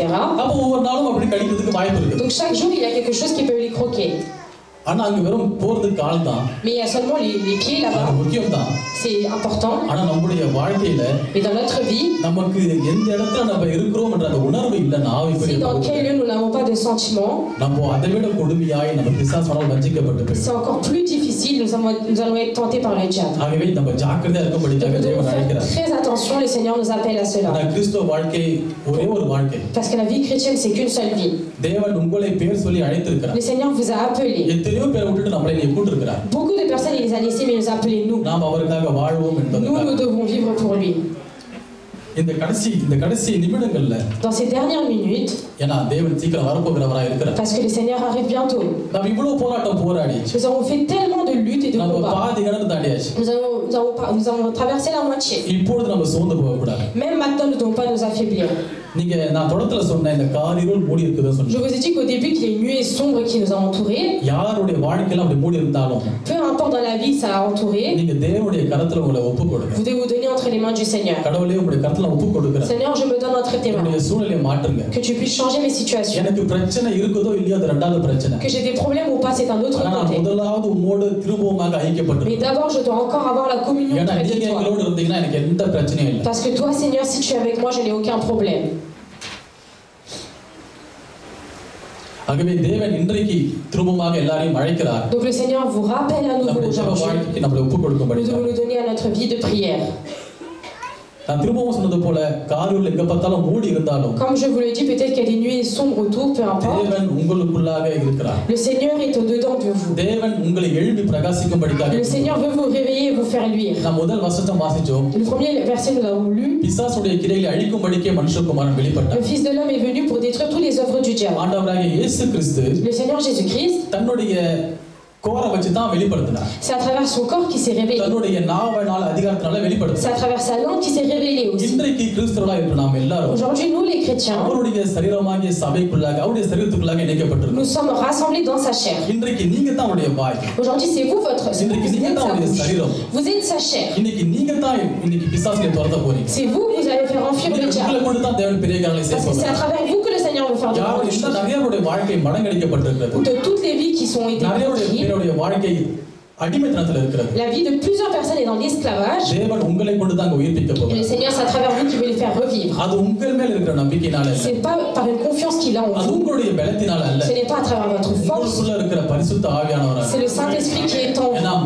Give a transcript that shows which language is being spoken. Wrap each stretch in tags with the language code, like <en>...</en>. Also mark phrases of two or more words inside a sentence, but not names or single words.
<ta>அப்ப ஒவ்வொரு நாளும் அப்படி கடிக்கிறதுக்கு வாய்ப்பு இருக்கு.</ta> <fr>Donc chaque jour il y a quelque chose qui peut les croquer.</fr> <ta>ஆனா அங்க வெறும் போறதுக்கு கால் தான்.</ta> <fr>Mais il y a seulement les pieds là-bas.</fr> <ta>அது முக்கியம் தான்.</ta> <fr>C'est important.</fr> <ta>ஆனா நம்முடைய வாழ்க்கையில</ta> <fr>Mais dans notre vie,</fr> <ta>நமக்கு எந்த இடத்துல நம்ம இருக்கிறோம் என்ற அந்த உணர்வு இல்லைன்னா</ta> <fr>si dans quel lieu nous n'avons pas de sentiments,</fr> <ta>நம்ம அதை விட கொடுமையாய் நம்ம பிசாசானால் வஞ்சிக்கப்பட்டு போயிடும்.</ta> <fr>c'est encore plus difficile, nous allons être tentés par le diable.</fr> <ta>ஆகவே நம்ம ஜாக்கிரதையா இருக்கும்படியாக</ta> <fr>Nous devons</fr> <ta>தேவன்</ta> <fr>faire</fr> <ta>அழைக்கிறார்.</ta> <fr>très attention, le Seigneur nous appelle à cela.</fr> <ta>ஆனா கிறிஸ்துவ வாழ்க்கை ஒரே ஒரு வாழ்க்கை.</ta> <fr>Parce que la vie chrétienne c'est qu'une seule vie.</fr> <ta>தேவன் உங்களை பேர் சொல்லி அழைத்திருக்கிறார்.</ta> <fr>Le Seigneur vous a appelé.</fr> <ta>எத்தனையோ பேரை விட்டுட்டு நம்மளை நீ கூட்டிருக்கிறார்.</ta> <fr>Beaucoup de personnes il les a laissés mais il nous a appelés nous.</fr> <ta>நாம் அவருக்காக வாழ்வோம் என்பதற்காக.</ta> <fr>Nous devons vivre pour lui.</fr> <ta>இந்த கடைசி நிமிடங்கள்ல</ta> <fr>Dans ces dernières minutes,</fr> <ta>ஏன்னா தேவன் சீக்கிரம் வரப்போகிறவரா இருக்கிறார்.</ta> <fr>parce que le Seigneur arrive bientôt.</fr> <ta>நாம் இவ்வளவு போராட்டம் போராடி</ta> <fr>Nous avons fait tellement de luttes et de</fr> <ta>நம்ம</ta> <fr>combats.</fr> <ta>பாதி கடந்து தாண்டியாச்சு.</ta> <fr>Nous avons traversé la moitié.</fr> <ta>இப்பொழுது நம்ம சோர்ந்து போக கூடாது.</ta> <fr>Même maintenant, nous ne devons pas nous affaiblir.</fr> <ta>நீங்க நான் தொடக்கத்துல சொன்ன இந்த காரிருள் மூடி இருக்குதுன்னு</ta> <fr>Je</fr> <ta>சொன்னேன்.</ta> <fr>vous ai dit qu'au début, qu'il y a une nuée sombre qui nous a entourés.</fr> <ta>யாருடைய வாழ்க்கையில அப்படி மூடி இருந்தாலும்</ta> <fr>Peu importe dans la vie, ça a entouré.</fr> <ta>நீங்க தேவனுடைய கரத்துல உங்களை ஒப்பு கொடுங்க.</ta> <fr>Vous devez vous donner entre les mains du Seigneur.</fr> <ta>கடவுளே உங்களுடைய கரத்துல ஒப்பு கொடுக்கிறேன்.</ta> <fr>Seigneur, je me donne entre tes mains.</fr> <ta>என்னுடைய சூழ்நிலையை மாற்றுங்க.</ta> <fr>Que tu puisses changer mes situations.</fr> <ta>எனக்கு பிரச்சனை இருக்குதோ இல்லையோ அது ரெண்டாவது பிரச்சனை.</ta> <fr>Que j'ai des problèmes ou pas, c'est un autre</fr> <ta>ஆனா நான்</ta> <fr>côté.</fr> <ta>முதலாவது உம்மோடு திரும்பவுமாக</ta> <fr>Mais</fr> <ta>ஐக்கியப்பட்டிருக்கேன்.</ta> <fr>d'abord, je dois encore avoir la communion</fr> <ta>ஏன்னா</ta> <fr>avec</fr> <ta>நீங்க</ta> <fr>toi.</fr> <ta>எங்களோடு இருந்தீங்கன்னா எனக்கு எந்த பிரச்சனையும் இல்லை.</ta> <fr>Parce que toi, Seigneur, si tu es avec moi, je n'ai aucun problème.</fr> <ta>ஆகவே தேவன் இன்றைக்கு திரும்பமாக எல்லாரையும் அழைக்கிறார்.</ta> <fr>Donc le Seigneur vous rappelle à nouveau</fr> <ta>நம்முடைய ஜெப</ta> <fr>aujourd'hui.</fr> <ta>வாழ்க்கைக்கு நம்மளை ஒப்பு கொடுக்கும்படி.</ta> <fr>Nous devons nous donner à notre vie de prière.</fr> <ta>நான் திரும்பவும் சொன்னது போல காரிருள் எங்க பார்த்தாலும் மூடி இருந்தாலும்</ta> <fr>Comme je vous le dis, peut-être qu'il y a des nuées sombres autour, peu importe.</fr> <ta>தேவன் உங்களுக்குள்ளாக இருக்கிறார்.</ta> <fr>Le Seigneur est au-dedans de vous.</fr> <ta>தேவன் உங்களை எழுப்பி பிரகாசிக்கும்படியாக.</ta> <fr>Le Seigneur veut vous réveiller et vous faire luire.</fr> <ta>நாம் முதல் வசனத்தை வாசிச்சோம்.</ta> <fr>Le premier verset nous l'avons lu.</fr> <ta>பிசாசுடைய கிரியைகளை அழிக்கும்படிக்கே மனுஷகுமாரன் வெளிப்பட்டார்.</ta> <fr>Le Fils de l'homme est venu pour détruire toutes les œuvres du diable.</fr> <ta>ஆண்டவராகிய இயேசு கிறிஸ்து</ta> <fr>Le Seigneur Jésus-Christ,</fr> <ta>தன்னுடைய கோரை வச்சு தான் வெளிப்படுத்தினார்.</ta> <fr>c'est à travers son corps qui s'est révélé.</fr> <ta>தன்னுடைய நாவனால அதிகாரத்தினால</ta> <fr>C'est</fr> <ta>வெளிப்படுத்தினார்.</ta> <fr>à travers sa langue qui s'est révélé aussi.</fr> <ta>இன்றைக்கு கிறிஸ்தவர்களாக இருக்கிற நாம் எல்லாரும்</ta> <fr>Aujourd'hui, nous les chrétiens,</fr> <ta>அவருடைய சரீரமாகிய சபைக்குள்ளாக அவருடைய சரீரத்துக்குள்ளாக இணைக்கப்பட்டிருக்கிறோம்.</ta> <fr>nous sommes rassemblés dans sa chair.</fr> <ta>இன்றைக்கு நீங்க தான் அவருடைய வாய்.</ta> <fr>Aujourd'hui, c'est vous votre</fr> <ta>இன்றைக்கு நீங்க</ta> <fr>êtes</fr> <ta>தான்</ta> <fr>sa</fr> <ta>அவருடைய</ta> <fr>bouche.</fr> <ta>சரீரம்.</ta> <fr>Vous êtes sa chair.</fr> <ta>இன்னைக்கு நீங்க தான் இன்னைக்கு பிசாசுகளை துரத்த போறீங்க.</ta> <fr>C'est vous, vous allez faire enfuir le</fr> <ta>உங்களை</ta> <fr>diable.</fr> <ta>கொண்டு தான் தேவன் பெரிய காரியங்களை செய்ய</ta> <fr>Parce que c'est à</fr> <ta>போகிறார்.</ta> <fr>travers vous que le Seigneur veut faire de</fr> <ta>யார்</ta> <fr>grandes</fr> <ta>இந்த</ta> <fr>choses.</fr> <ta>நகையருடைய வாழ்க்கை மடங்கடிக்கப்பட்டிருக்கிறது.</ta> <fr>De toutes les vies qui sont été pris. La vie de plusieurs personnes est dans l'esclavage. Et le Seigneur, c'est à travers vous qui veut les faire revivre. Ce n'est pas par une confiance qu'il a en vous. Ce n'est pas à travers votre force. C'est le Saint-Esprit qui est en vous.</fr>